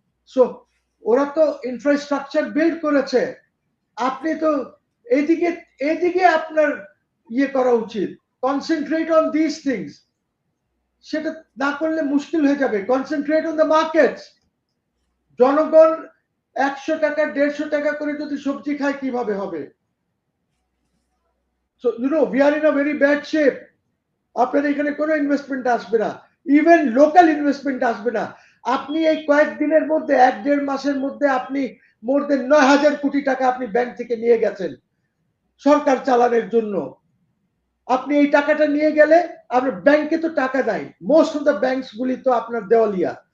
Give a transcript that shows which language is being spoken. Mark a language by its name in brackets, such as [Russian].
[Bangla] So ওরা তো infrastructure build করেছে, আপনি তো এদিকে আপনার ইয়ে করা উচিত, [English] Concentrate on this things. [Bangla] সেটা না করলে মুশকিল হয়ে যাবে। [English] Concentrate on the markets. [Bangla] জনগণ 100 টাকা 150 টাকা করে যদি সবজি খায় কিভাবে হবে? [English] So we are in a very bad shape. [Bangla] আপনার এখানে কোনো ইনভেস্টমেন্ট আসবে না, ইভেন লোকাল ইনভেস্টমেন্ট আসবে না। আপনি এই কয়েকদিনের মধ্যে 1-1.5 মাসের মধ্যে আপনি [English] more than [Bangla] 9,000 কোটি টাকা আপনি ব্যাংক থেকে নিয়ে গেছেন সরকার চালানোর জন্য। আপনি এই টাকাটা নিয়ে গেলে আপনার ব্যাংকে তো টাকা নাই, [English] most of the banks [Bangla] গুলি তো আপনার দেওয়ালিয়া।